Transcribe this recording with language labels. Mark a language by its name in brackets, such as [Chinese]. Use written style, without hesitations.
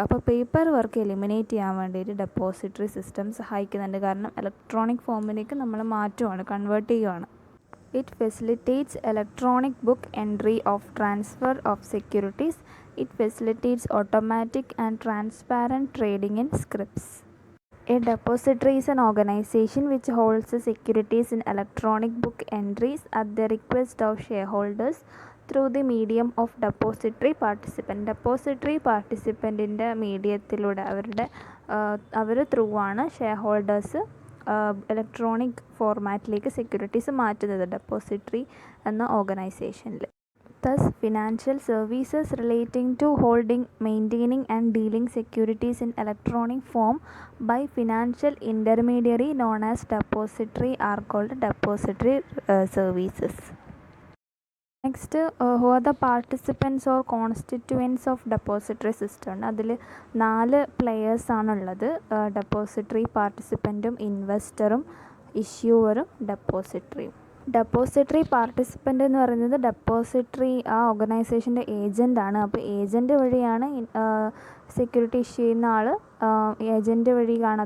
[Malayalam] അപ്പോൾ paper work eliminate ചെയ്യാൻ വേണ്ടിയിട്ട് ഡെപ്പോസിറ്ററി സിസ്റ്റം സഹായിക്കുന്നുണ്ട്. കാരണം ഇലക്ട്രോണിക് ഫോമിലേക്ക് നമ്മൾ മാറ്റുവാണ്, കൺവേർട്ട് ചെയ്യുവാണ്. [English] It facilitates electronic book entry of transfer of securities. It facilitates automatic and transparent trading in scripts. A depository is an organization which holds the securities in electronic book entries at the request of shareholders through the medium of depository participant. [Malayalam] Depository participantൻ്റെ മീഡിയത്തിലൂടെ our through ആണ് share holders electronic ഫോർമാറ്റിലേക്ക് securities മാറ്റുന്നത് depository എന്ന ഓർഗനൈസേഷനിൽ. [English] Thus, financial services relating to holding, maintaining and dealing securities in electronic form by financial intermediary known as depository are called depository services. Next, who are the participants or constituents of depository system? [Malayalam] അതിൽ 4 players ആണുള്ളത്. Depository പാർട്ടിസിപ്പൻറ്റും ഇൻവെസ്റ്ററും ഇഷ്യൂവറും ഡെപ്പോസിറ്ററിയും. Depository participant എന്ന് പറയുന്നത് depository ആ ഓർഗനൈസേഷൻ്റെ ഏജൻ്റാണ്. അപ്പോൾ agent വഴിയാണ് security issue ചെയ്യുന്ന ആൾ agent വഴി കാണാം.